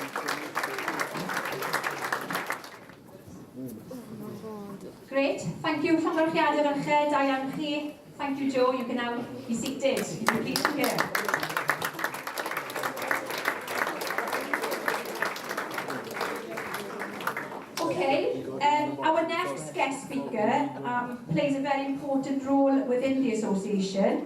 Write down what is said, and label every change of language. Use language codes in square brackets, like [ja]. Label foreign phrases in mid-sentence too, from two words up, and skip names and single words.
[en] Great, thank you. [cy] Llongyfarchiadau ferched, da iawn chi. [en] Thank you, Joe. You can now be seated. You can please come here. Okay, our next guest speaker plays a very important role within the association.